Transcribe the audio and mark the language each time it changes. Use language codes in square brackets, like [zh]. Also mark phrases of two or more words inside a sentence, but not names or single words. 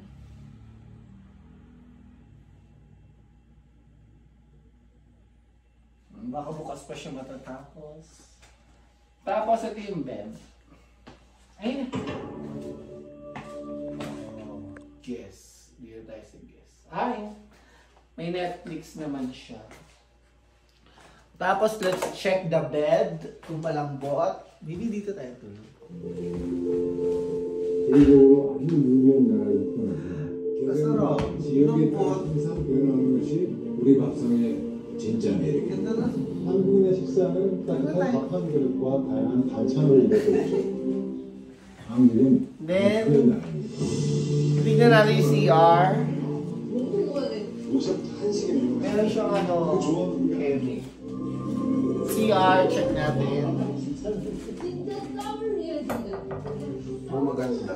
[tl] Baka bukas pa siya matatapos. Tapos ito yung bed. Ayun. Guess. Dito tayo sa guess. May Netflix naman siya. [en] Tapos let's check the bed. [tl] Kung malambot. Bibi dito tayo tulog. Kasarap. Lambot. [ko] 우리 밥상의 진짜 매력. 한국인의 식사는 따뜻한 밥 한 그릇과 다양한 반찬을 먹어주죠. 한국은 [tl] Then, tignan natin yung CR. Meron siyang cabinet. CR, check natin. Maganda.